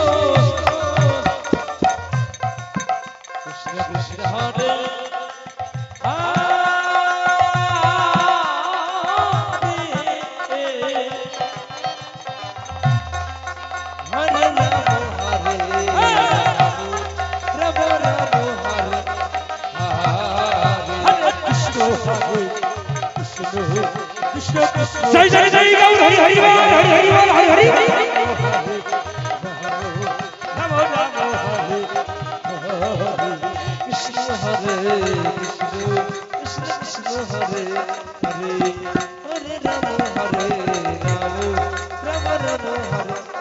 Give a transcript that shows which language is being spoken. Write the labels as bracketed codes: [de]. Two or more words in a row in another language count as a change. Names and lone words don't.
[bn] কৃষ্ণ কৃষ্ণ হরে হরে রাম হরে রাম রাম হরে হরে কৃষ্ণ হরে কৃষ্ণ কৃষ্ণ কৃষ্ণ জয় জয় জয় গৌর হরি হরি বোল হরি হরি বোল হরি হরি বোল রাम রাম হরে কৃষ্ণ হরে কৃষ্ণ কৃষ্ণ কৃষ্ণ হরে হরে হরে রাম হরে রাম রাম রাম হরে